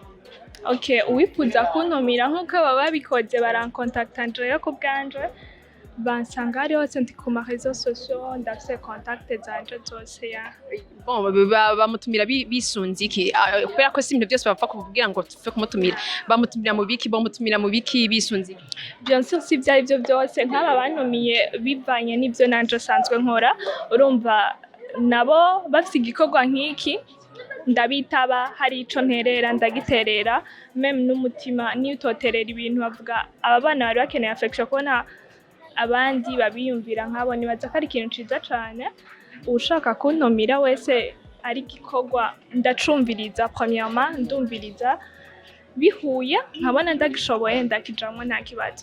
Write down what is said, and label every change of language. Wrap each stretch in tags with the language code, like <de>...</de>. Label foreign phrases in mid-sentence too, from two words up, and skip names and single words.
<rn>Okay, uwifuza kuntumira nkuko baba babikoze barancontacta njewe ku bwanje bansanga ari hose ndi ku ma</rn> <fr>réseaux sociaux</fr> <rn>ndafise contact zanje zose ya bon bamutumira bisunze iki kubera ko si ibintu byose bapfa kuvugira ngo tufe kumutumira bamutumira mu biki bamutumira mu biki bisunze iki?</rn> <fr>Bien sûr</fr> <rn>si byari byo byose nk'aba bantumiye bivanye n'ibyo nanje sanzwe nkora urumva nabo bafite igikorwa nk'iki ndabitaba hari ico nterera ndagiterera même n'umutima niyo utoterera ibintu bavuga aba bana bari bakeneye affection kubona abandi babiyumvira nkabo nibaza ko ari ikintu ciza cane ushaka kuntumira wese ari gikorwa ndacumviriza premièrement ndumviriza bihuye nkabona ndagishoboye ndakijamwe nta kibazo.</rn>